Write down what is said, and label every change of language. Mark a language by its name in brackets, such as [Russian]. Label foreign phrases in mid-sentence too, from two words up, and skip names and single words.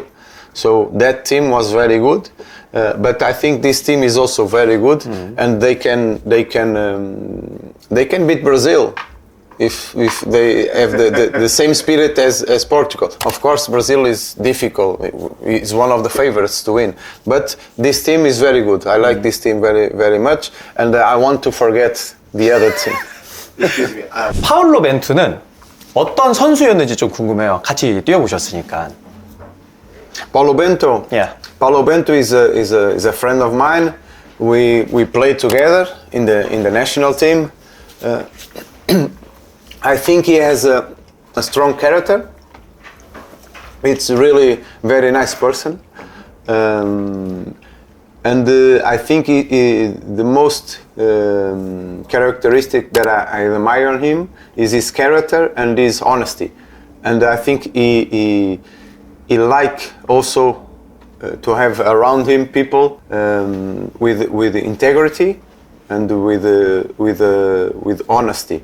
[English] So that team was very good, but I think this team is also very good, and they can beat Brazil if they have the same spirit as Portugal. Of course, Brazil is difficult; it's one of the favorites to win. But this team is very good. I like this team very much, and I want to forget the other team. [Korean] 파울로 벤투는 어떤 선수였는지 좀 궁금해요. 같이 뛰어보셨으니까. [English] Paulo Bento. Yeah. Paulo Bento is a friend of mine. We played together in the national team. I think he has a strong character. It's really very nice person, and I think the most characteristic that I admire in him is his character and his honesty, and I think he like also to have around him people with integrity and with honesty.